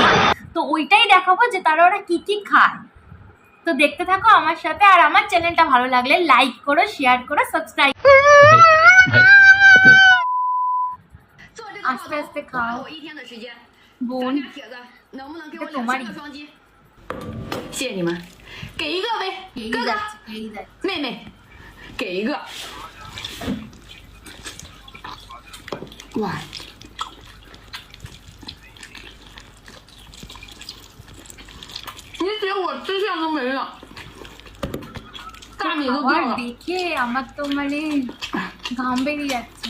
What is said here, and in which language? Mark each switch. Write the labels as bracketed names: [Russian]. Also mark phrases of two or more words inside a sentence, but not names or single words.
[Bangla] তো ওইটাই দেখাবো যে তারা ওরা কি কি খায়। তো দেখতে থাকো আমার সাথে, আর আমার চ্যানেলটা ভালো লাগলে লাইক করো, শেয়ার করো, সাবস্ক্রাইব। আস্তে আস্তে খাও বোন, এটা তোমারই। [Chinese] 谢谢你们，给一个呗，哥哥，妹妹，给一个。哇，你姐我吃线都没了，大米都掉了。 [Bangla] দেখে আমার তো মানে ঘাম বেরিয়ে যাচ্ছে।